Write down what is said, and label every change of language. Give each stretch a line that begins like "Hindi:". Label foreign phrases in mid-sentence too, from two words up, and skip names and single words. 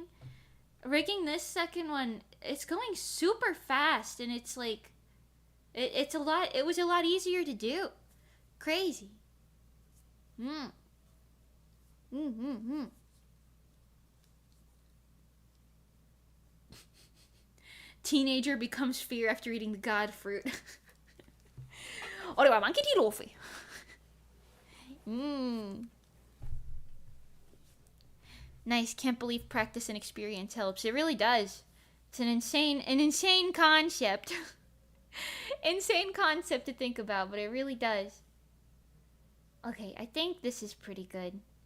English: Rigging this second one, it's going super fast, and it's like, it was a lot easier to do. Crazy. Teenager becomes fear after eating the god fruit.
Japanese: 俺はモンキー・D・ルフィ.
English: Nice, can't believe practice and experience helps. It really does. It's an insane concept. Insane concept to think about, but it really does. Okay, I think this is pretty good.